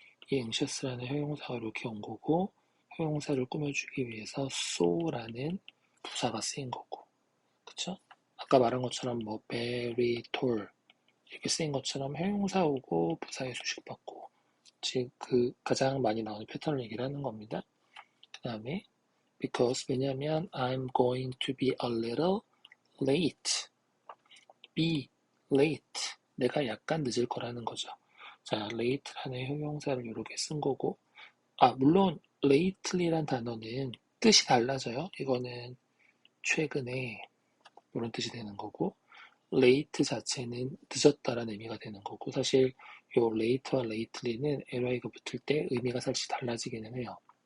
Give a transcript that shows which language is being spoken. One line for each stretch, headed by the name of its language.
Korean: 이 anxious라는 형용사가 이렇게 온 거고 형용사를 꾸며주기 위해서 so라는 부사가 쓰인 거고 그쵸? 아까 말한 것처럼 뭐
English: very tall
Korean: 이렇게 쓰인 것처럼 형용사 오고 부사의 수식 받고 즉 그 가장 많이 나오는 패턴을 얘기를 하는 겁니다.
English: 그 다음에 because
Korean: 왜냐면
English: I'm going to be a little late. be late.
Korean: 내가 약간 늦을 거라는 거죠. 자, late라는 형용사를 이렇게 쓴 거고 물론 lately란 단어는 뜻이 달라져요. 이거는 최근에 이런 뜻이 되는 거고 late 자체는 늦었다라는 의미가 되는 거고 사실 요 late와 lately는 ly가 붙을 때 의미가 살짝 달라지기는 해요.